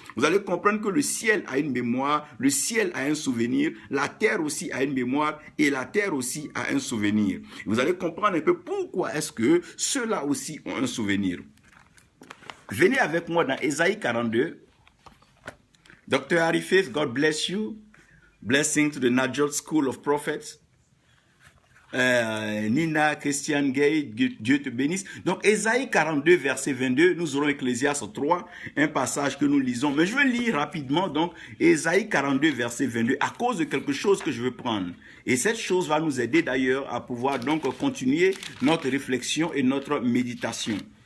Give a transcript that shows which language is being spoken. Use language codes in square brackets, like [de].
[fr] Vous allez comprendre que le ciel a une mémoire, le ciel a un souvenir, la terre aussi a une mémoire et la terre aussi a un souvenir. Vous allez comprendre un peu pourquoi est-ce que ceux-là aussi ont un souvenir. Venez avec moi dans Ésaïe 42. [en] Dr. Harry Faith, God bless you. Blessing to the Najot School of Prophets. [fr] Nina, Christian Gay, Dieu te bénisse. Donc, Ésaïe 42, verset 22, nous aurons Ecclésiaste 3, un passage que nous lisons. Mais je vais lire rapidement, donc, Ésaïe 42, verset 22, à cause de quelque chose que je veux prendre. Et cette chose va nous aider d'ailleurs à pouvoir donc continuer notre réflexion et notre méditation.